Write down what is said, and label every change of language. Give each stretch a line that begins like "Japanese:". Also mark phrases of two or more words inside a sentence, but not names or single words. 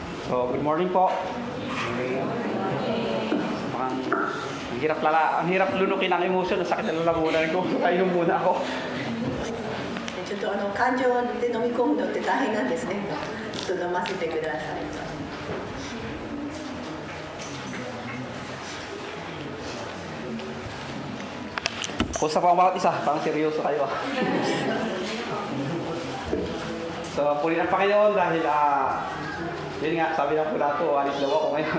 Filipino: So, good morning po. Ang hirap lunukin ang emotion. Ang sakit na lalamunan ko. Kainom muna ako.
Japanese: ちょっと感情で飲み込むのって大変なんですね。ちょっと飲ませてください。
Filipino: Pusta pa ang bawat isa, parang seryoso kayo. So, purihin ang Panginoon dahil, yun nga, sabi ng Pilato, alis daw ako ngayon.